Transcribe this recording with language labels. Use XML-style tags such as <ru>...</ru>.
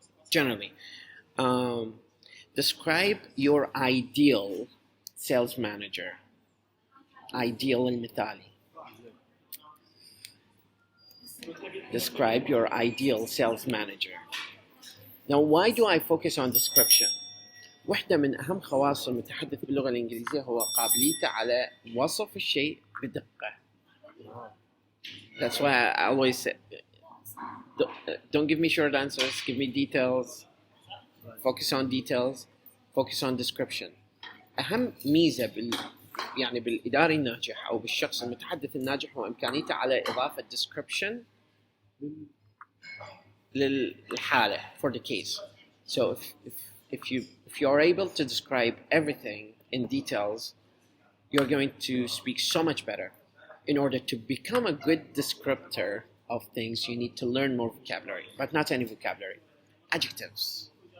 <en>Generally, describe your ideal sales manager.</en> <ar>Ideal المثالي.</ar> <en>Describe your ideal sales manager. Now, why do I focus on description?</en> <ar>واحدة من أهم خواص المتحدث باللغة الإنجليزية هو قابليته على وصف الشيء بدقة.</ar> <en>That's why I always say, don't give me short answers, give me details. Focus on details, focus on description.</en> <ar>أهم ميزة يعني بالإداري الناجح أو بالشخص المتحدث الناجح هو إمكانيته على إضافة description للحالة</ar> <en>for the case. So if you are able to describe everything in details, you're going to speak so much better. In order to become a good descriptor of things, you need to learn more vocabulary, but not any vocabulary. Adjectives.</en>